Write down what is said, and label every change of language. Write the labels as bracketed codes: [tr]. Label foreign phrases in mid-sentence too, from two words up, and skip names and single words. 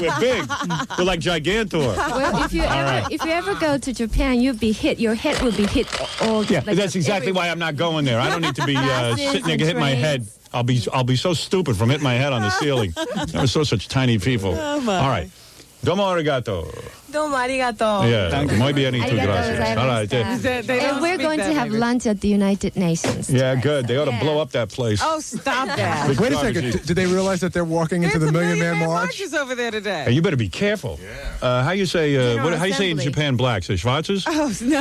[en] We're big. We're like Gigantor. Well, if you ever go to Japan, you'll be hit. Your head will be hit all. Yeah, like that's exactly every- why I'm not going there. I don't need to be Buses sitting there and hitting my head. trains. I'll be so stupid from hitting my head on the ceiling. Never saw such tiny people. Oh, my. All right. [ja] どうもありがとう. どうもありがとう。 [en] Yeah. [es] Muy bien y tu [ja] Arigato [es] gracias. [en] All right. [ja] gozaimashita. [en] They don't And we're speak going to that have language. lunch at the United Nations. Yeah, good. They ought to Yeah. blow up that place. Oh, stop that. Big Wait a garbage second. heap. Did they realize that they're walking into There's the a Million Man March? marches over there today. Hey, you better be careful. How you say? How you say in Assembly. Japan? Blacks, the Schwarzes. Oh, no.